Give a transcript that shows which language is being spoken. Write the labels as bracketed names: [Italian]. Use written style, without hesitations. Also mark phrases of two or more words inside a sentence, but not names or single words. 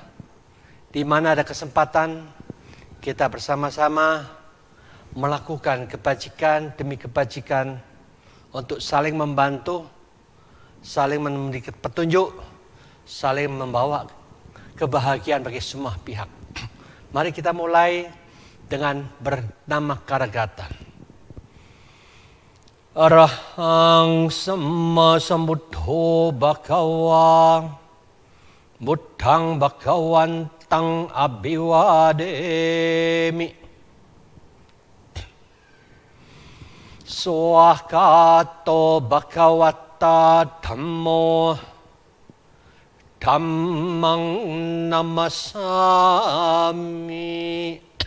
[Indonesian] Di mana ada kesempatan kita bersama-sama melakukan kebajikan demi kebajikan untuk saling membantu, saling memberi petunjuk, saling membawa kebahagiaan bagi semua pihak. Mari kita mulai dengan bernama Karagata. [Pali] Arahang Samma Sambuddho Bhagava Buddhang Bhagavantang Abhivademi Swakato Bhagavata Dhammo Dhammang Namasami